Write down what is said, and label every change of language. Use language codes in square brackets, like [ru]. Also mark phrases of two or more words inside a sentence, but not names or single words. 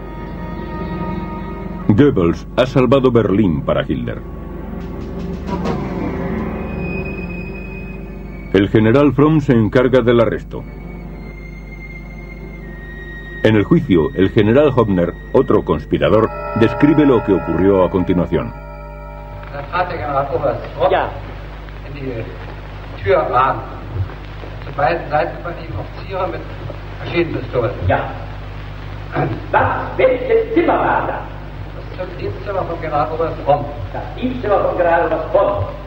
[es] Goebbels ha salvado Berlín para Hitler. El general Fromm se encarga del arresto. En el juicio, el general Hofner, otro conspirador, describe lo que ocurrió a continuación. [de] Tür ran. Zu beiden Seiten von ihm Offiziere mit Maschinenpistolen. Ja. Was? Welches Zimmer war das? Das Dienstzimmer von Generaloberst Fromm. Das Dienstzimmer von Generaloberst Fromm.